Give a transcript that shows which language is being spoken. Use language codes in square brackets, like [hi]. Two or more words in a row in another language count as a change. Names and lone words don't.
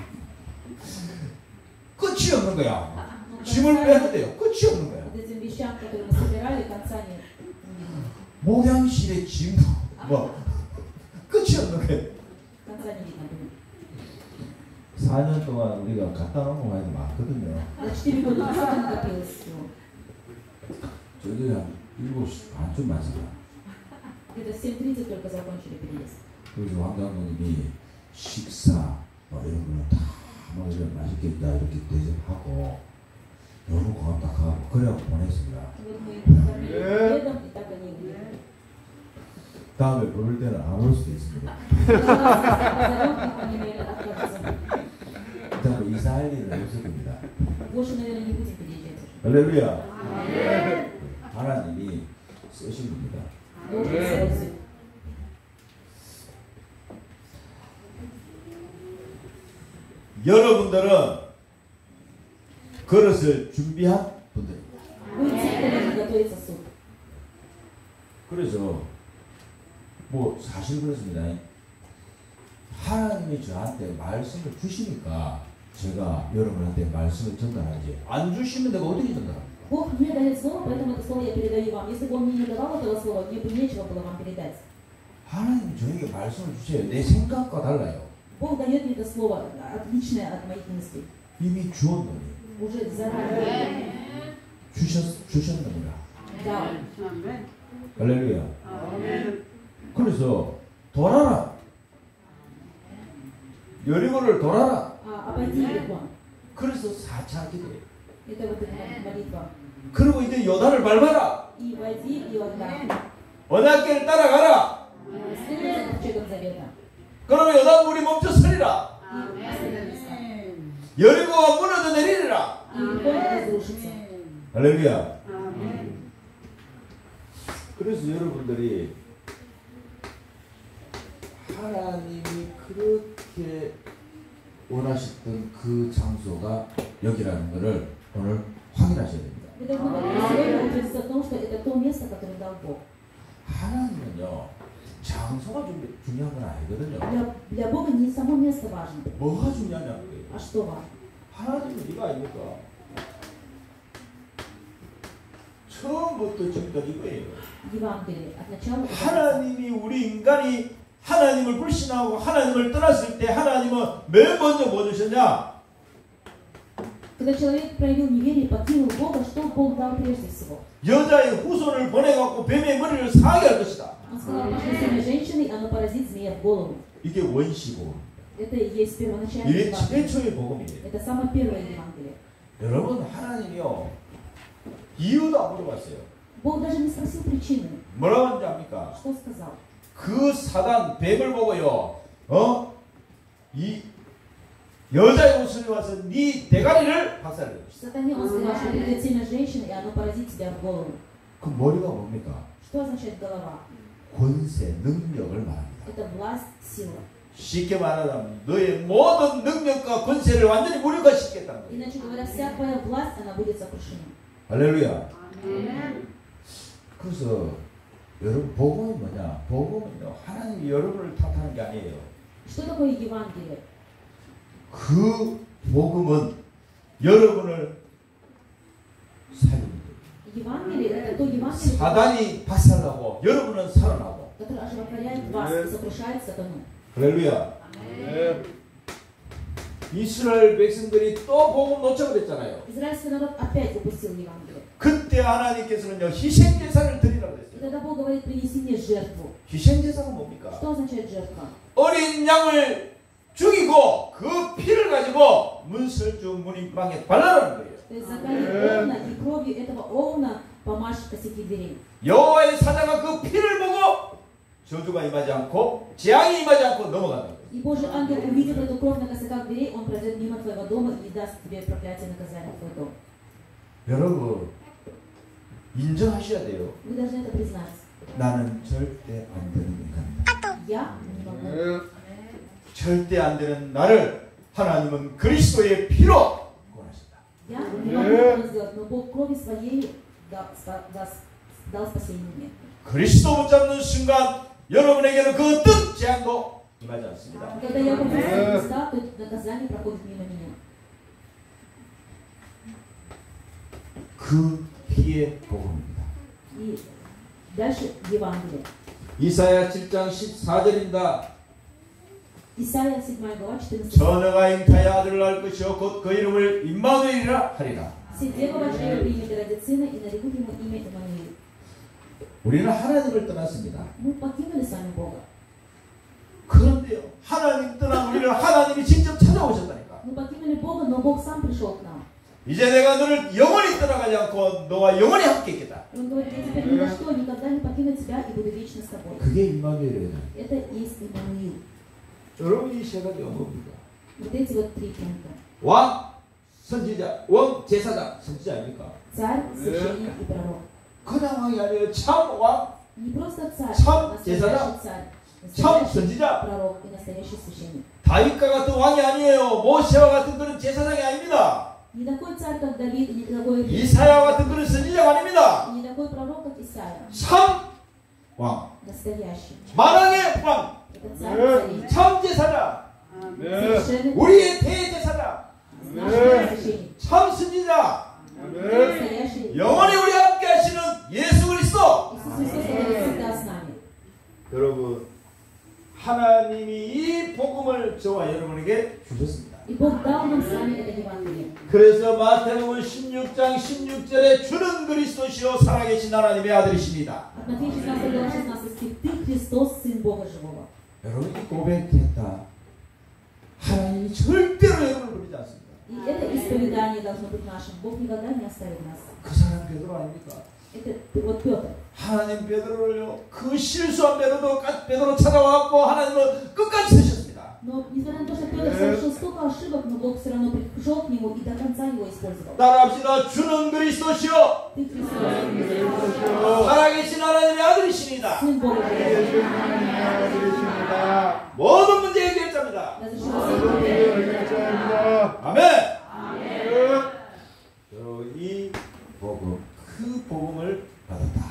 [ko] 끝이 없는 거야. 짐을 빼는데요. 끝이 없는 거야. [ru] Этим вещам, которые мы собирали, конца нет. [ko] 목양실의 짐, 끝이 없는 거야. [ru] конца не видно было. [ko] 4년 동안 우리가 갖다 놓은 거 많이 많거든요. [ru] За 4 года сколько накопилось всего? [ko] 저기 한 7시 반쯤 맞습니다. [ru] Где-то в 7:30 только закончили переезд. [ko] 그래서 황 장로님이 식사 이런 거는 다 이런 맛있게 이렇게 대접하고 너무 고맙다 하고 그래갖고 보냈습니다. [ru] Вот мы их накормили обедом, и так они уехали. [ko] 다음에 부를 때는 안 올 수도 있습니다. 일단 이사할 일은 없을 겁니다. [ru] Больше, наверное, не будем переезжать. [ko] 할렐루야. 하나님이 쓰신 겁니다. 여러분들은 그릇을 준비한 분들입니다. 그래서 사실 그렇습니다. 하나님이 저한테 말씀을 주시니까 제가 여러분한테 말씀을 전달하지. 안 주시면 내가 어떻게 전달합니까? [ru] Бог мне дает слово, поэтому это слово я передаю вам. Если бы Он мне не давал этого слова, мне бы нечего было вам передать. [ko] 하나님이 저에게 말씀을 주세요. 내 생각과 달라요. [ru] Бог дает мне это слово, отличное от моих мыслей. [ko] 이미 주었노니. [ru] Уже заранее. [ko] 주셨느니라. [ru] Да. [ko] 할렐루야. 그래서 돌아라. 여리고를 돌아라. [ru] Обойди Иерихон. [ko] 그래서 4차 기도예요. [ru] Это вот эта молитва. [ko] 그리고 이제 요단을 밟아라. [ru] И войди Иордан. [ko] 언약궤를 따라가라. [ru] Следуй за ковчегом завета. [ko] 그러면 요단 물이 멈춰 서리라. 여리고가 무너져 내리리라. 할렐루야. 그래서 여러분들이 하나님이 그렇게 원하셨던 그 장소가 여기라는 것을 오늘 확인하셔야 됩니다. 하나님은요, 장소가 중요한 건 아니거든요. [ru] Для Бога не само место важно. [ko] 뭐가 중요하냐는 거예요. [ru] А что важно? [ko] 하나님은 이거 아닙니까? 처음부터 지금까지 이거예요. [ru] Евангелие от начала. [ko] 하나님이 우리 인간이 하나님을 불신하고 하나님을 떠났을 때 하나님은 맨 먼저 뭐 주셨냐? [ru] Когда человек проявил неверие и покинул Бога, что Бог дал прежде всего? [ko] 여자의 후손을 보내갖고 뱀의 머리를 상하게 할 것이다. [ru] Он сказал, пошли семя женщины, и оно поразит змея в голову. [ko] 이게 원시고. [ru] Это и есть первоначальное [ko] 이게 [ru] Евангелие. [ko] 최초의 복음이에요. [ru] Это самое первое Евангелие. [ko] 여러분 하나님이요 이유도 안 물어봤어요. [ru] Бог даже не спросил причины. [ko] 뭐라고 하는지 압니까? [ru] Что сказал? [ko] 그 사단 뱀을 보고요. 이 여자의 옷을 와서 네 대가리를 박살내. [ru] Сатане он сказал, что придет семя женщины, и оно поразит тебя в голову. [ko] 그 머리가 뭡니까? [ru] Что означает голова? [ko] 권세, 능력을 말합니다. [ru] Это власть, сила. [ko] 쉽게 말하자면 너의 모든 능력과 권세를 완전히 무력화시키겠다는 거예요. [ru] Иначе говоря, вся твоя власть, она будет сокрушена. [ko] 할렐루야. 그래서 여러분 복음은 뭐냐? 복음은요 하나님이 여러분을 탓하는 게 아니에요. [ru] Что такое Евангелие? [ko] 그 복음은 여러분을 살립니다. [ru] Евангелие это то Евангелие, [ko] 사단이 박살나고 여러분은 살아나고. [ru] которое оживотворяет вас и сокрушает сатану. [ko] 할렐루야. 이스라엘 백성들이 또 복음 놓쳐버렸잖아요. [ru] Израильский народ опять упустил Евангелие. [ko] 그때 하나님께서는요 희생 제사를 드리라고 [ru] И [ko] 했어요. [ru] тогда Бог говорит, принеси мне жертву. [ko] 희생 제사가 뭡니까? [ru] Что означает жертва? [ko] 어린 양을 죽이고 그 피를 가지고 문설주 문인방에 발라라는 거예요. [ru] То есть закали овна и кровью этого овна помажь косяки дверей. [ko] 여호와의 사자가 그 피를 보고 저주가 임하지 않고 재앙이 임하지 않고 넘어가는 거예요. [ru] И Божий ангел, увидев эту кровь на косяках дверей, он пройдет мимо твоего дома и даст тебе проклятие и наказание в твой дом. [ko] 여러분 인정하셔야 돼요. [ru] Вы должны это признать. [ko] 나는 절대 안 되는 인간이다. [ru] Я не могу. [ko] 절대 안 되는 나를 하나님은 그리스도의 피로 구원하셨다. [ru] Я не могу этого сделать, но Бог крови своей дал спасение мне. [ko] 그리스도 붙잡는 순간 여러분에게는 그 어떤 재앙도 임하지 않습니다. [ru] Когда я попадаю в Христа, то наказание проходит мимо меня. [ko] 그 피의 복음입니다. [ru] И дальше Евангелие. [ko] 이사야 7장 14절입니다. [ru] Исайя 7 глава 14. [ko] 처녀가 잉타의 아들을 낳을 것이요 곧 그 이름을 임마누엘이라 하리라. [ru] Все дева вошли примет и родит сына, и нарекут ему имя Иммануил. [ko] 우리는 하나님을 떠났습니다. [ru] Мы покинули с вами Бога. [ko] 그런데요 하나님 떠난 우리를 하나님이 직접 찾아오셨다니까. [ru] Мы покинули Бога, но Бог сам пришел к нам. [ko] 이제 내가 너를 영원히 떠나가지 않고 너와 영원히 함께 있겠다. [ru] Он говорит, я теперь ни за что никогда не покину тебя и буду вечно с тобой. [ko] 그게 임마누엘이에요. [ru] Это и есть Иммануил. [ko] 여러분 이 세 가지가 뭡니까? [ru] Вот эти вот три пункта. [ko] 왕, 선지자, 왕, 제사장, 선지자 아닙니까? [ru] Царь, священник и пророк. [ko] 그냥 왕이 아니에요. 참 왕, [ru] Не просто царь, [ko] 참 [ru] настоящий [ko] 제사장, [ru] царь, [ko] 참 [ru] настоящий [ko] 선지자. [ru] пророк и настоящий священник. [ko] 다윗과 같은 왕이 아니에요. 모세와 같은 그런 제사장이 아닙니다. [ru] Не такой царь, как Давид, и не такой, [ko] 이사야와 같은 그런 선지자가 아닙니다. [ru] и не такой пророк, как Исайя. [ko] 참 왕, [ru] Настоящий. [ko] 만왕의 왕, [ru] Это царь царей. [ko] 참 제사장, [ru] Совершенный, [ko] 우리의 대제사장, [ru] наш священник. [ko] 참 선지자, [ru] Настоящий [ko] 영원히 우리 함께 하시는 예수 그리스도. [ru] Иисус Христос, который всегда с нами. [ko] 여러분 하나님이 이 복음을 저와 여러분에게 주셨습니다. [ru] И Бог дал нам с вами это Евангелие. [ko] 그래서 마태복음 16장 16절에 주는 그리스도시요 살아계신 하나님의 아들이십니다. [ru] От Матфея 16 глава 16 стих. Ты Христос, Сын Бога Живого. [ko] 여러분이 고백했다. 하나님이 절대로 여러분을 버리지 않습니다. [ru] И это исповедание должно быть нашим. Бог никогда не оставит нас. [ko] 그 사람 베드로 아닙니까? [ru] Это вот Петр. [ko] 하나님 베드로를요 그 실수한 베드로 찾아와갖고 하나님은 끝까지 쓰셨습니다. [ru] Но несмотря на то, что Петр совершил столько ошибок, но Бог все равно пришел к нему и до конца его использовал. [ko] 따라합시다. 주는 그리스도시요 [ru] Ты Христос, [ko] 살아계신 하나님의 아들이십니다. [ru] Сын Бога Живого. [ko] 모든 문제 해결자입니다. 아멘. 여러분 이 복음 그 복음을 받았다.